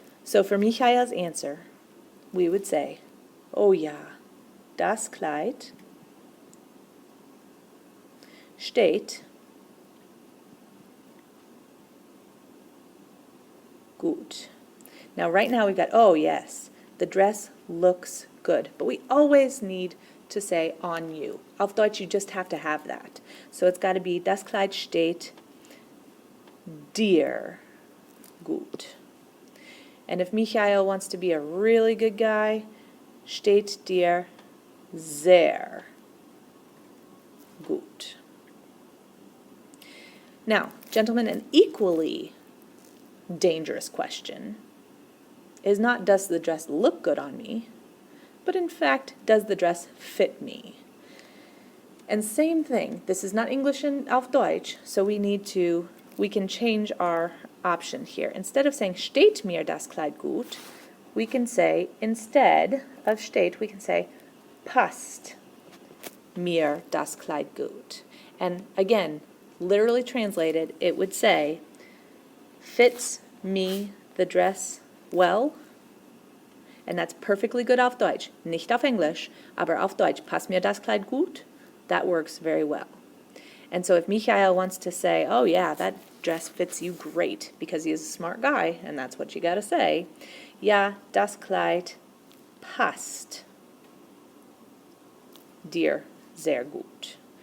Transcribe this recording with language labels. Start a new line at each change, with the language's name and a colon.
English: So for Michael's answer, we would say, oh
German: ja, das Kleid steht gut.
English: Now right now we've got, oh yes, the dress looks good. But we always need to say on you. Auf Deutsch you just have to have that. So it's got to be,
German: das Kleid steht dir gut.
English: And if Michael wants to be a really good guy,
German: steht dir sehr gut.
English: Now, gentlemen, an equally dangerous question is not does the dress look good on me, but in fact, does the dress fit me? And same thing, this is not English and auf Deutsch, so we can change our option here. Instead of saying
German: steht mir das Kleid gut,
English: we can say, instead of steht, we can say
German: passt mir das Kleid gut.
English: And again, literally translated, it would say, fits me the dress well? And that's perfectly good auf Deutsch.
German: Nicht auf Englisch, aber auf Deutsch, passt mir das Kleid gut?
English: That works very well. And so if Michael wants to say, oh yeah, that dress fits you great, because he is a smart guy, and that's what you gotta say,
German: ja, das Kleid passt dir sehr gut.